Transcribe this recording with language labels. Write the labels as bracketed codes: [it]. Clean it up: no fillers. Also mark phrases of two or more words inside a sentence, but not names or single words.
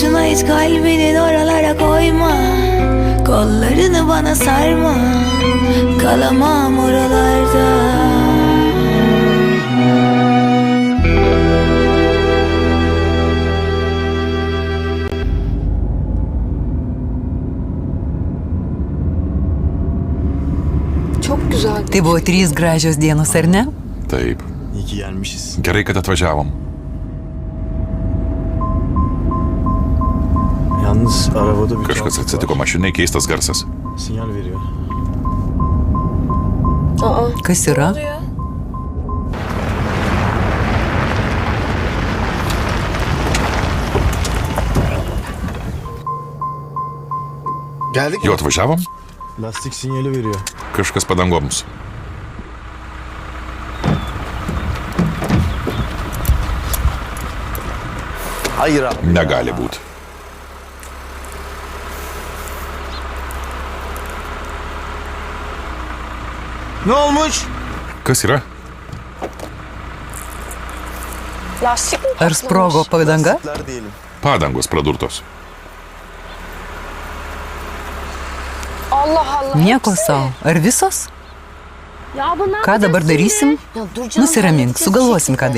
[tr] Hiç kalbinin oralara koyma, kollarını bana sarma, kalamam oralarda. Çok güzel. [lt] Tai buvo 3 gražios dienos, ar ne? Taip. [tr] İyi ki gelmişiz. [lt] Gerai, kad atvažiavom. [tr] Yalnız arabada bir [lt] Kažkas [tr] tuhaflık [lt] atsitiko [tr] var. [lt] mašinai, keistas garsas. [tr] Sinyal veriyor. [lt] Kas yra? [tr] Geldik [lt] Jau atvažiavom? [tr] Lastik sinyali veriyor. [lt] Kažkas padangoms. [tr] Hayır abi. [lt] Negali būti. [tr] Ne olmuş? [lt] Kas yra? [tr] Lastik mi [lt] Ar [tr] patlamış? [lt] sprogo padanga? [tr] Lastikler diyelim. [lt] Padangos pradurtos. [tr] Allah Allah. [lt] Nieko [tr] hepsi. [lt] savo. Ar visos? [tr] Ya bu ne [lt] Ką dabar [tr] yapacağız [lt] darysim? [tr] şimdi? Ya dur canım, [lt] Nusiramink, [tr] halledeceğiz [lt] sugalvosim, [tr] bir